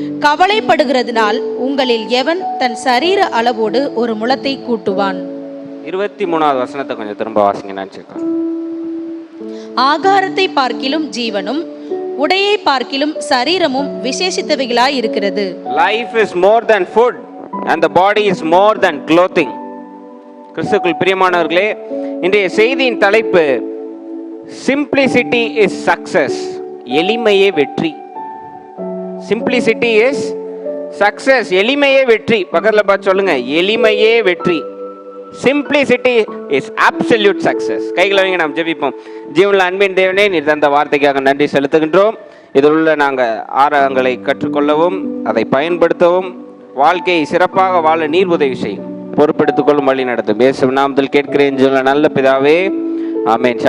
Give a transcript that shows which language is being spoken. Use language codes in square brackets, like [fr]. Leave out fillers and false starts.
[ta] கவலைப்படுகிறதுனால் உங்களில் எவன் தன் சரீர அளவோடு ஒரு முளத்தை கூட்டுவான்? 23வது வசனத்தை கொஞ்சம் திரும்ப வாசிங்க. நினைச்சிருக்கேன். ஆகாரத்தை பார்க்கிலும் ஜீவனும் உடையை பார்க்கிலும் சரீரமும் விசேஷித்தவைகளாய் இருக்கிறது. [en] Life is more than food and the body is more than clothing. [ta] கிறிஸ்துவுக்குள் பிரியமானவர்களே, இன்றைய செய்தியின் தலைப்பு [en] Simplicity is success. [ta] எளிமையே வெற்றி. [en] Simplicity is success. [ta] எளிமையே வெற்றி. பக்கத்துல பார்த்து சொல்லுங்க, எளிமையே வெற்றி. [en] Simplicity is absolute success. [ta] கைகளை வைங்க, நாம் ஜெபிப்போம். ஜீவனுள்ள அன்பின் தேவனே, நீர் தந்த வார்த்தைக்காக நன்றி செலுத்துகின்றோம். இதில் உள்ள நாங்கள் ஆராயங்களை கற்றுக்கொள்ளவும் அதை பயன்படுத்தவும் வாழ்க்கையை சிறப்பாக வாழ நீர் உதவி செய்யும். பொறுப்பெடுத்துக் கொள்ளும் வழி நடத்தும். இயேசு நாமத்தில் கேட்கிறேன் சொல்ல நல்ல பிதாவே, ஆமென்.